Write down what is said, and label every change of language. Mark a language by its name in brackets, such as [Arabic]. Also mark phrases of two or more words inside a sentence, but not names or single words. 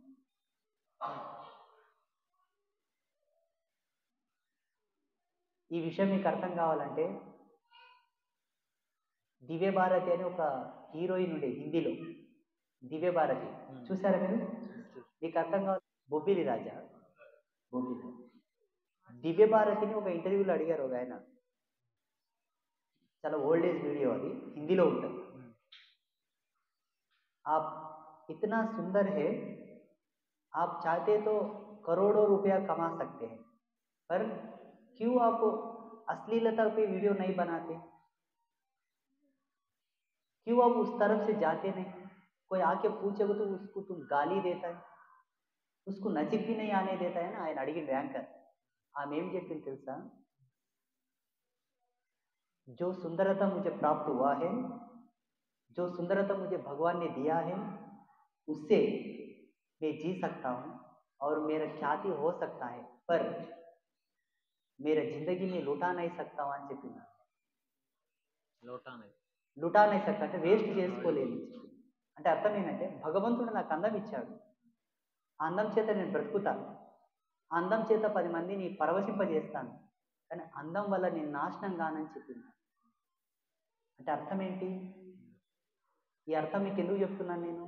[Telugu] ఈ విషయం మీకు అర్థం కావాలంటే, దివ్య భారతి అని ఒక హీరోయిన్ ఉండే హిందీలో, దివ్య భారతి చూసారా మీరు? మీకు అర్థం కావాలి. బొబ్బిలి రాజా, బొబ్బిలి. దివ్య భారతిని ఒక ఇంటర్వ్యూలో అడిగారు ఒక ఆయన, చాలా [English] old age video, [Telugu] అది హిందీలో ఉంటుంది. [Hindi] आप इतना सुंदर है, आप चाहते तो करोड़ों रुपया कमा सकते हैं, पर क्यों आप अश्लीलता पे वीडियो नहीं बनाते? क्यों आप उस तरफ से जाते नहीं? कोई आके पूछेगा तो उसको तुम गाली देता है, उसको नजीक भी नहीं आने देता है ना. [Telugu] ఆయన అడిగిండు యాంకర్. ఆమె ఏం చెప్పింది తెలుసా? [Hindi] जो सुंदरता मुझे प्राप्त हुआ है, जो सुंदरता मुझे भगवान ने दिया है, उससे मैं जी सकता हूँ और मेरा ख्याति हो सकता है, पर मेरा जिंदगी में लुटा नहीं सकता हूँ [Telugu] అని చెప్పింది. [Hindi] लुटा नहीं सकता [Telugu] అంటే వేస్ట్ చేసుకోలేదు. అంటే అర్థం ఏంటంటే, భగవంతుడు నాకు అందం ఇచ్చాడు, ఆ అందం చేత నేను బ్రతుకుతాను, ఆ అందం చేత 10 మందిని పరవశింపజేస్తాను, కానీ అందం వల్ల నేను నాశనం కానని చెప్పింది. అంటే అర్థం ఏంటి? ఈ అర్థం మీకు ఎందుకు చెప్తున్నాను నేను?